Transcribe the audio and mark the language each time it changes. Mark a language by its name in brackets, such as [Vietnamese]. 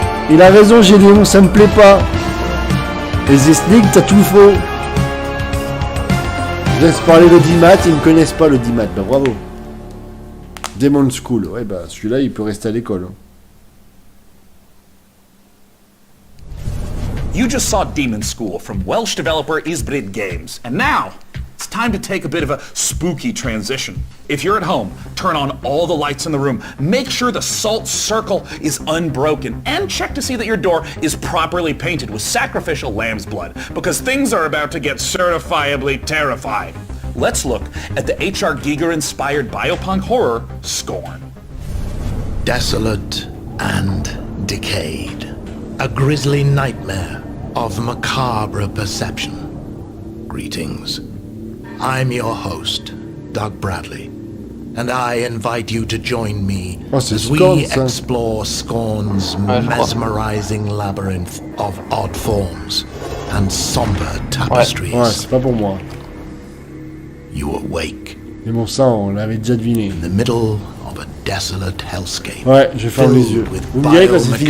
[French] Il a raison, Gédéon, ça me plaît pas. Les Esnig, t'as tout faux. Je laisse parler l'audimat, ils me connaissent pas l'audimat, bah bravo. Demon School, ouais bah celui-là il peut rester à l'école. [English] You just saw Demon School from Welsh developer Hybrid Games, and now it's time to take a bit of a spooky transition. If you're at home, turn on all the lights in the room, make sure the salt circle is unbroken, and check to see that your door is properly painted with sacrificial lamb's blood, because things are about to get certifiably terrifying. Let's look at the H.R. Giger-inspired biopunk horror, Scorn. Desolate and decayed. A grisly nightmare of macabre perception. Greetings. I'm your host, Doug Bradley, and I invite you to join me as we explore Scorn's mesmerizing labyrinth of odd forms and somber tapestries. [French] Ouais, c'est pas pour moi. [English] You awake. [French] Mais bon, ça, on l'avait déjà deviné. [English] In the middle of a desolate hellscape. [French] Ouais, je ferme les yeux. Vous me direz quand c'est fini.